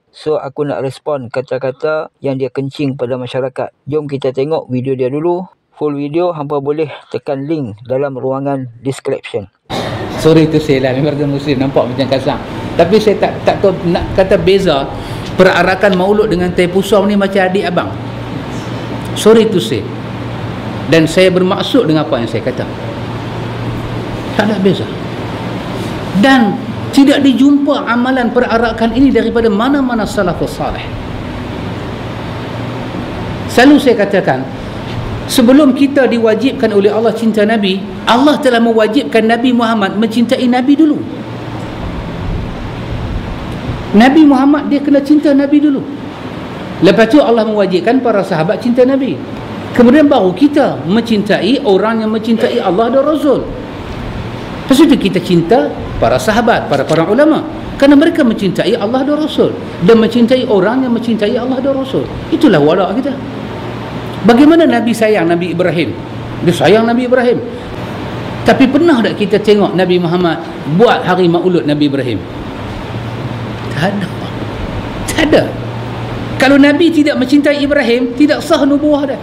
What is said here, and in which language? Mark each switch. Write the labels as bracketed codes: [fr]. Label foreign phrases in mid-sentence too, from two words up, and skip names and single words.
[ms] So aku nak respon kata-kata yang dia kencing pada masyarakat. Jom kita tengok video dia dulu. [en] Full video [ms] hampa boleh tekan link dalam ruangan description. Sorry tu saya lah, memang Muslim nampak macam kasar. Tapi saya tak tahu nak kata beza perarakan maulud dengan teh pusau ni macam adik abang. [en] Sorry to say. [ms] Dan saya bermaksud dengan apa yang saya kata. Tak ada beza. Dan tidak dijumpa amalan perarakan ini daripada mana-mana [ar] salafus salih. [ms] Selalu saya katakan, sebelum kita diwajibkan oleh Allah cinta Nabi, Allah telah mewajibkan Nabi Muhammad mencintai Nabi dulu. Nabi Muhammad dia kena cinta Nabi dulu. Lepas tu Allah mewajibkan para sahabat cinta Nabi. Kemudian baru kita mencintai orang yang mencintai Allah dan Rasul. Lepas itu kita cinta para sahabat, para ulama, kerana mereka mencintai Allah dan Rasul dan mencintai orang yang mencintai Allah dan Rasul. Itulah wala kita. Bagaimana Nabi sayang Nabi Ibrahim? Dia sayang Nabi Ibrahim. Tapi pernah tak kita tengok Nabi Muhammad buat hari maulud Nabi Ibrahim? Tak ada. Tak ada. Kalau Nabi tidak mencintai Ibrahim, tidak sah nubuah dia.